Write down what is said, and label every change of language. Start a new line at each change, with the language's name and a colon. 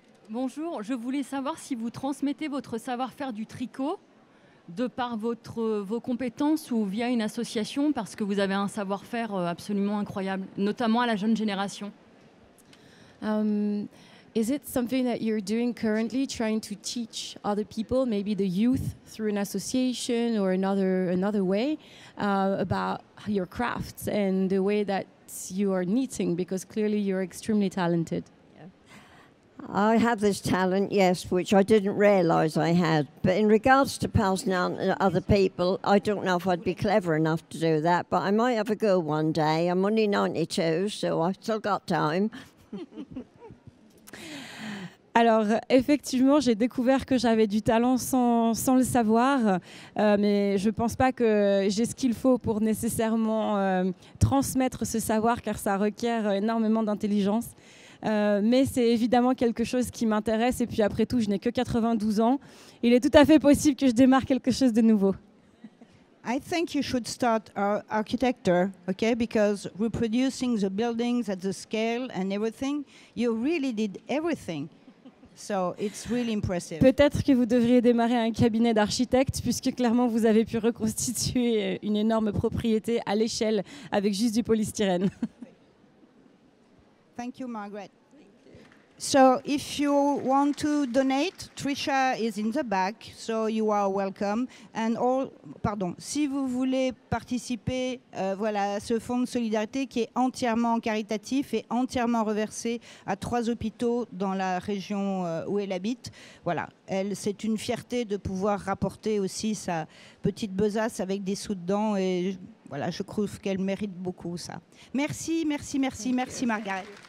French: Bonjour, je voulais savoir si vous transmettez votre savoir-faire du tricot de par vos compétences ou via une association parce que vous avez un savoir-faire absolument incroyable, notamment à la jeune génération.
English: Is it something that you're doing currently, trying to teach other people, maybe the youth, through an association or another way, about your crafts and the way that you are knitting? Because clearly you're extremely talented. I have this talent, yes, which I didn't realise I had. But in regards to passing on to other people, I don't know if I'd be clever enough to do that, but I might have a go one day. I'm only 92, so I've still got time.
French: Alors, effectivement, j'ai découvert que j'avais du talent sans le savoir, mais je ne pense pas que j'ai ce qu'il faut pour nécessairement transmettre ce savoir, car ça requiert énormément d'intelligence. Mais c'est évidemment quelque chose qui m'intéresse, et puis après tout, je n'ai que 92 ans. Il est tout à fait possible que je démarre quelque chose de nouveau.
English: I think you should start architecture, okay? Because reproducing the buildings at the scale and everything, you really did everything. So it's really impressive.
French: Peut-être que vous devriez démarrer un cabinet d'architecte, puisque clairement vous avez pu reconstituer une énorme propriété à l'échelle avec juste du polystyrène.
English: Thank you, Margaret. So if you want to donate, Trisha is in the back, so you are welcome.
French: And si vous voulez participer voilà, à ce fonds de solidarité qui est entièrement caritatif et entièrement reversé à 3 hôpitaux dans la région où elle habite, voilà, c'est une fierté de pouvoir rapporter aussi sa petite besace avec des sous dedans et voilà, je trouve qu'elle mérite beaucoup ça. Merci, merci, merci, merci Margaret.